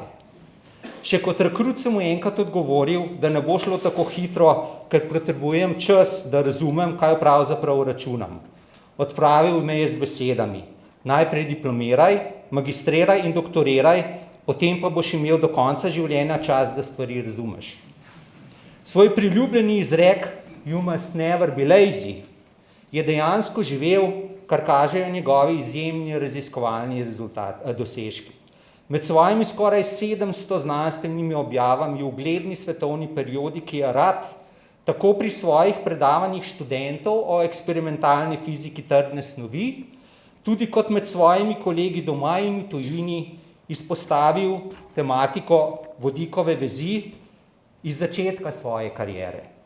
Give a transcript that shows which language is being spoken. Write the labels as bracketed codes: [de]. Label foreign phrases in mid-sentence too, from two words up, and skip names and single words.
[sl] Še kot rekrut sem mu enkrat odgovoril, da ne bo šlo tako hitro, ker potrebujem čas, da razumem, kaj pravzaprav računam. Odpravil me je z besedami: najprej diplomiraj, magistriraj in doktoriraj, potem pa boš imel do konca življenja čas, da stvari razumeš. Svoj priljubljeni izrek [en] "You must never be lazy" [sl] je dejansko živel, kar kažejo njegovi izjemni raziskovalni dosežki. Med svojimi skoraj 700 znanstvenimi objavami v ugledni svetovni periodiki Rad tako pri svojih predavanjih študentov o eksperimentalni fiziki trdne snovi, tudi kot med svojimi kolegi doma in v tujini izpostavil tematiko vodikove vezi iz začetka svoje kariere.